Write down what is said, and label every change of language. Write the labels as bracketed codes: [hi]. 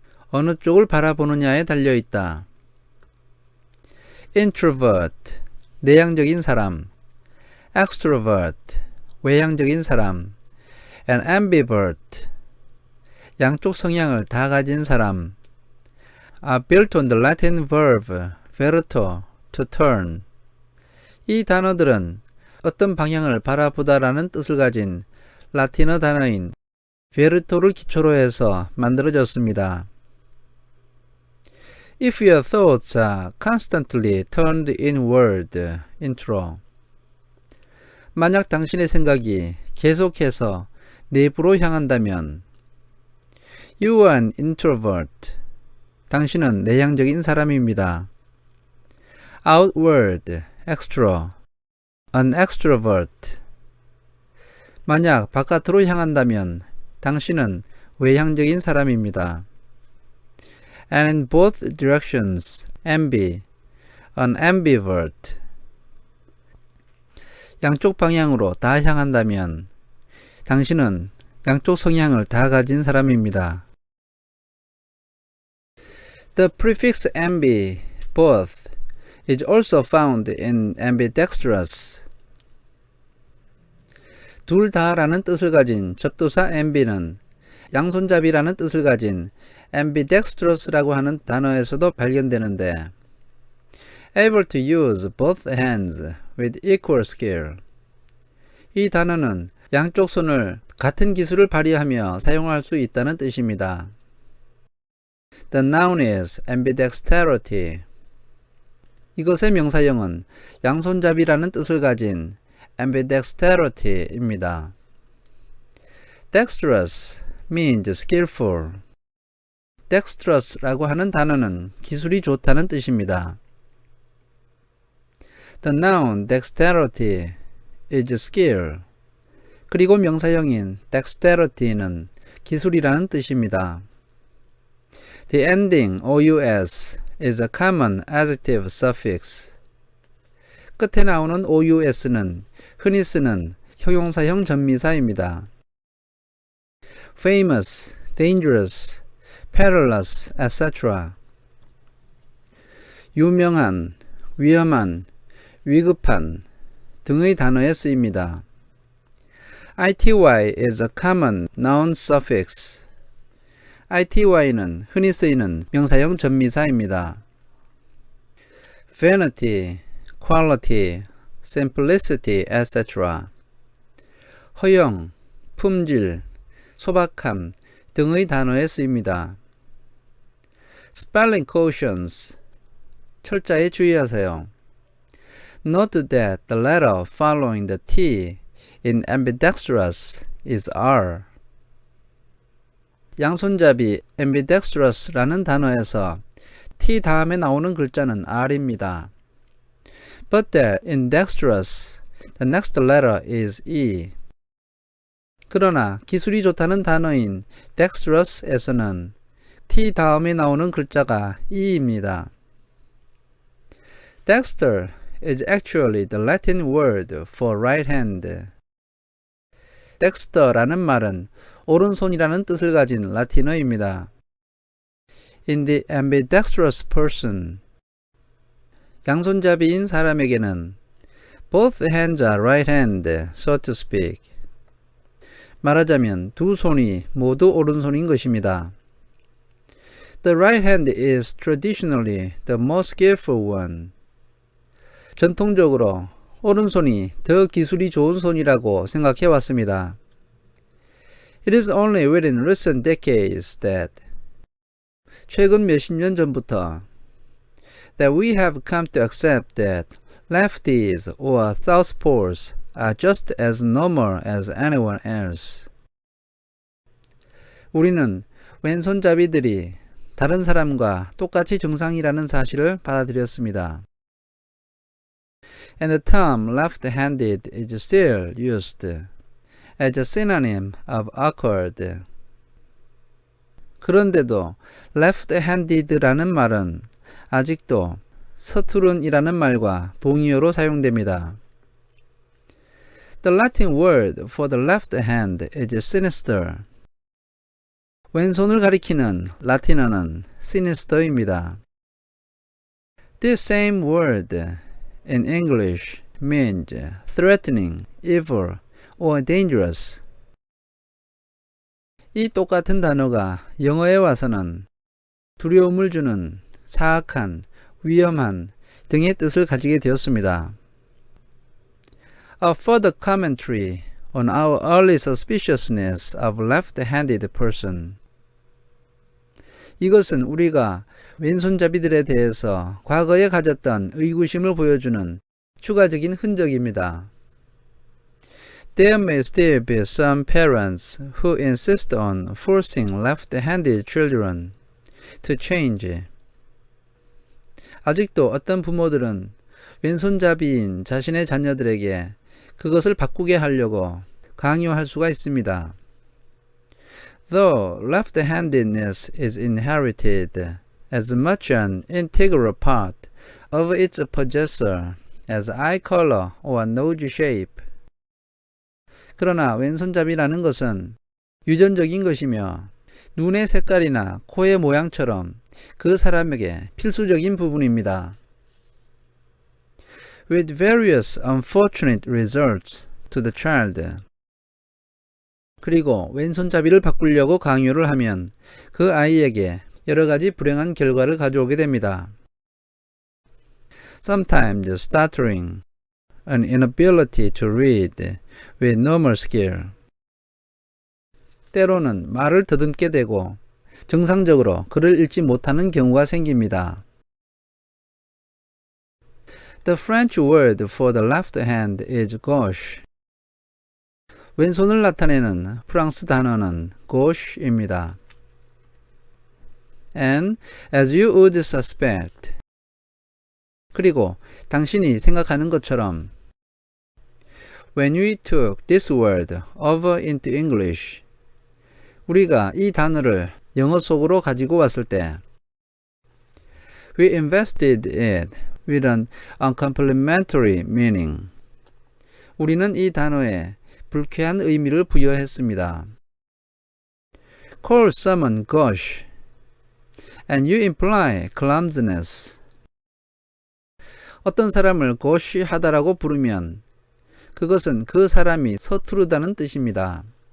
[ko] 어느 쪽을 바라보느냐에 달려있다. Introvert, 내향적인 사람. Extrovert, 외향적인 사람. [en] And ambivert, [ko] 양쪽 성향을 다 가진 사람. [en] Are built on the Latin verb verto, to turn. [ko] 이 단어들은 어떤 방향을 바라보다라는 뜻을 가진 라틴어 단어인 verto를 기초로 해서 만들어졌습니다. [en] If your thoughts are constantly turned inward, intro. [ko] 만약 당신의 생각이 계속해서 내부로 향한다면 [en] You are an introvert. [ko] 당신은 내향적인 사람입니다. [en] Outward, extra. An extrovert. [ko] 만약 바깥으로 향한다면 당신은 외향적인 사람입니다. [en] And in both directions, ambi. An ambivert. [ko] 양쪽 방향으로 다 향한다면 당신은 양쪽 성향을 다 가진 사람입니다. [en] The prefix ambi, both, is also found in ambidextrous. [ko] 둘 다라는 뜻을 가진 접두사 ambi는 양손잡이라는 뜻을 가진 ambidextrous라고 하는 단어에서도 발견되는데 [en] able to use both hands with equal skill. [ko] 이 단어는 양쪽 손을 같은 기술을 발휘하며 사용할 수 있다는 뜻입니다. [en] The noun is ambidexterity. [ko] 이것의 명사형은 양손잡이라는 뜻을 가진 ambidexterity입니다. [en] Dexterous means skillful. [ko] dexterous라고 하는 단어는 기술이 좋다는 뜻입니다. [en] The noun dexterity is skill. [ko] 그리고 명사형인 dexterity는 기술이라는 뜻입니다. [en] The ending ous is a common adjective suffix. [ko] 끝에 나오는 ous는 흔히 쓰는 형용사형 전미사입니다. [en] famous, dangerous, perilous, etc. [ko] 유명한, 위험한, 위급한 등의 단어에 쓰입니다. [en] ity is a common noun suffix. [ko] ity는 흔히 쓰이는 명사형 전미사입니다. [en] vanity, quality, simplicity, etc. [ko] 허영, 품질, 소박함 등의 단어에 쓰입니다. [en] spelling cautions, [ko] 철자에 주의하세요. [en] Note that the letter following the T in ambidextrous is R. [ko] 양손잡이 ambidextrous라는 단어에서 T 다음에 나오는 글자는 R입니다. [en] But that in dexterous, the next letter is E. [ko] 그러나 기술이 좋다는 단어인 dexterous에서는 T 다음에 나오는 글자가 E입니다. [en] Dexter is actually the Latin word for right hand. [ko] dexter라는 말은 오른손이라는 뜻을 가진 라틴어입니다. [en] In the ambidextrous person, [ko] 양손잡이인 사람에게는 [en] both hands are right hand, so to speak. [ko] 말하자면 두 손이 모두 오른손인 것입니다. [en] The right hand is traditionally the most skillful one. [ko] 전통적으로 오른손이 더 기술이 좋은 손이라고 생각해 왔습니다. [en] It is only within recent decades that [ko] 최근 몇십 년 전부터 [en] that we have come to accept that lefties or southpaws are just as normal as anyone else. [ko] 우리는 왼손잡이들이 다른 사람과 똑같이 정상이라는 사실을 받아들였습니다. [en] And the term left-handed is still used as a synonym of awkward. [ko] 그런데도 left-handed라는 말은 아직도 서투른이라는 말과 동의어로 사용됩니다. [en] The Latin word for the left hand is sinister. [ko] 왼손을 가리키는 라틴어는 sinister입니다. [en] This same word in English means threatening, evil, or dangerous. [ko] 이 똑같은 단어가 영어에 와서는 두려움을 주는, 사악한, 위험한 등의 뜻을 가지게 되었습니다. [en] A further commentary on our early suspiciousness of left-handed person. [ko] 이것은 우리가 왼손잡이들에 대해서 과거에 가졌던 의구심을 보여주는 추가적인 흔적입니다. [en] There may still be some parents who insist on forcing left-handed children to change. [ko] 아직도 어떤 부모들은 왼손잡이인 자신의 자녀들에게 그것을 바꾸게 하려고 강요할 수가 있습니다. [en] Though left-handedness is inherited as much an integral part of its possessor as eye color or nose shape. [ko] 그러나 왼손잡이라는 것은 유전적인 것이며 눈의 색깔이나 코의 모양처럼 그 사람에게 필수적인 부분입니다. [en] With various unfortunate results to the child. [ko] 그리고 왼손잡이를 바꾸려고 강요를 하면 그 아이에게 여러 가지 불행한 결과를 가져오게 됩니다. [en] Sometimes stuttering, an inability to read with normal skill. [ko] 때로는 말을 더듬게 되고 정상적으로 글을 읽지 못하는 경우가 생깁니다. [en] The French word for the left hand is gauche. [ko] 왼손을 나타내는 프랑스 단어는 gauche입니다. [en] And as you would suspect. [ko] 그리고 당신이 생각하는 것처럼 [en] When we took this word over into English, [ko] 우리가 이 단어를 영어 속으로 가지고 왔을 때 [en] We invested it with an uncomplimentary meaning. [ko] 우리는 이 단어에 불쾌한 의미를 부여했습니다. [en] Call someone gauche, and you imply clumsiness. [ko] 어떤 사람을 gauche하다라고 부르면 그것은 그 사람이 서투르다는 뜻입니다.